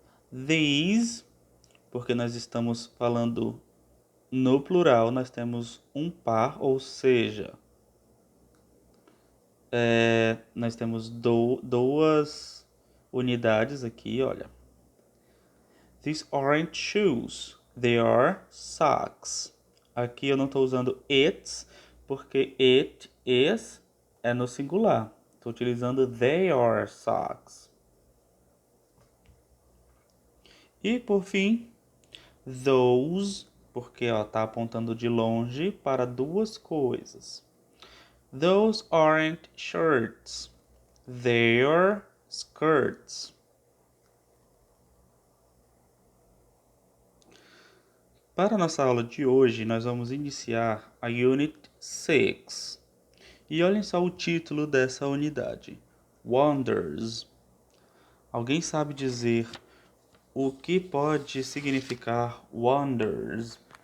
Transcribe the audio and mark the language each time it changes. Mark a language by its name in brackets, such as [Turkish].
[Portuguese] These, porque nós estamos falando no plural, nós temos um par, ou seja, nós temos duas unidades aqui, olha. [English] These aren't shoes, they are socks. [Portuguese] Aqui eu não estou usando it's, porque it is é no singular. Estou utilizando [English] they are socks. [Portuguese] E por fim, those, porque ó, tá apontando de longe para duas coisas. [English] Those aren't shirts, they're skirts. [Portuguese] Para a nossa aula de hoje, nós vamos iniciar a Unit 6. E olhem só o título dessa unidade: Wonders. Alguém sabe dizer o que pode significar wonders?